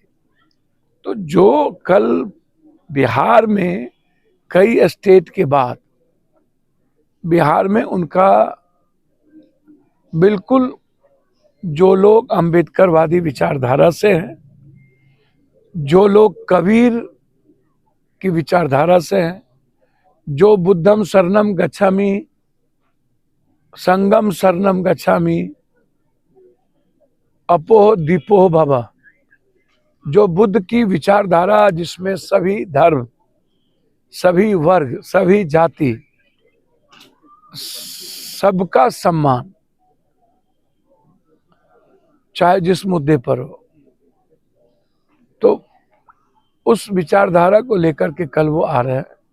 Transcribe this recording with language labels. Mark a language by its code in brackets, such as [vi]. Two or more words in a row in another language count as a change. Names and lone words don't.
[hi] तो जो कल बिहार में कई स्टेट के बाद बिहार में उनका बिल्कुल, जो लोग अम्बेडकरवादी विचारधारा से हैं, जो लोग कबीर की विचारधारा से हैं, जो [pi] बुद्धम शरणम गच्छामि, संगम शरणम गच्छामि, अपोह दीपोह भव, [hi] जो बुद्ध की विचारधारा जिसमें सभी धर्म, सभी वर्ग, सभी जाति, सबका सम्मान, चाहे जिस मुद्दे पर हो, तो उस विचारधारा को लेकर के कल वो आ रहे हैं।